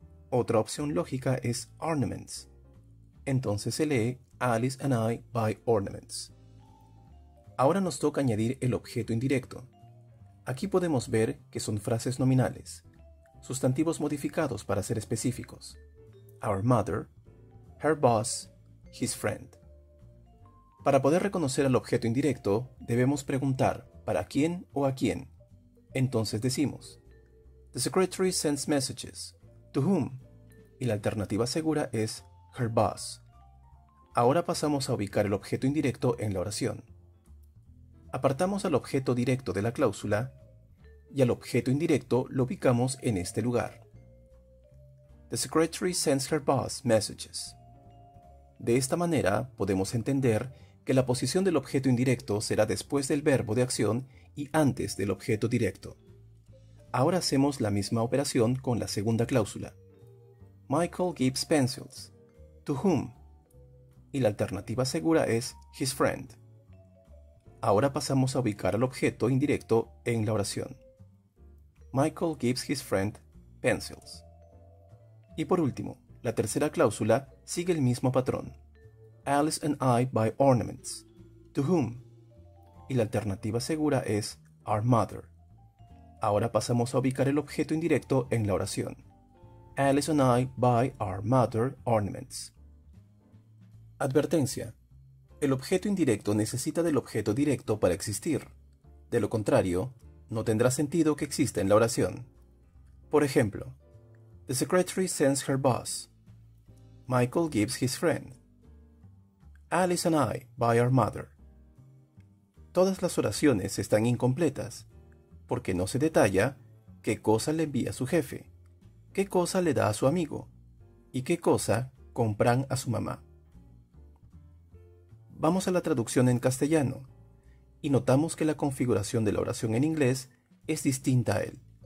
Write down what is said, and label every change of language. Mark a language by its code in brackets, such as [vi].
[es] Otra opción lógica es ornaments. Entonces se lee [en] Alice and I buy ornaments. [es] Ahora nos toca añadir el objeto indirecto. Aquí podemos ver que son frases nominales, sustantivos modificados para ser específicos. [en] Our mother, her boss, his friend. [es] Para poder reconocer al objeto indirecto, debemos preguntar ¿para quién o a quién? Entonces decimos [en] The secretary sends messages. To whom? [es] Y la alternativa segura es her boss. Ahora pasamos a ubicar el objeto indirecto en la oración. Apartamos al objeto directo de la cláusula y al objeto indirecto lo ubicamos en este lugar. [en] The secretary sends her boss messages. [es] De esta manera podemos entender que la posición del objeto indirecto será después del verbo de acción y antes del objeto directo. Ahora hacemos la misma operación con la segunda cláusula. [en] Michael gives pencils. To whom? [es] Y la alternativa segura es his friend. Ahora pasamos a ubicar al objeto indirecto en la oración. [en] Michael gives his friend pencils. [es] Y por último, la tercera cláusula sigue el mismo patrón. [en] Alice and I buy ornaments. To whom? [es] Y la alternativa segura es our mother. Ahora pasamos a ubicar el objeto indirecto en la oración. [en] Alice and I buy our mother ornaments. [es] Advertencia. El objeto indirecto necesita del objeto directo para existir. De lo contrario, no tendrá sentido que exista en la oración. Por ejemplo, [en] The secretary sends her boss. Michael gives his friend. Alice and I buy our mother. [es] Todas las oraciones están incompletas, porque no se detalla qué cosa le envía a su jefe, qué cosa le da a su amigo y qué cosa compran a su mamá. Vamos a la traducción en castellano y notamos que la configuración de la oración en inglés es distinta a él.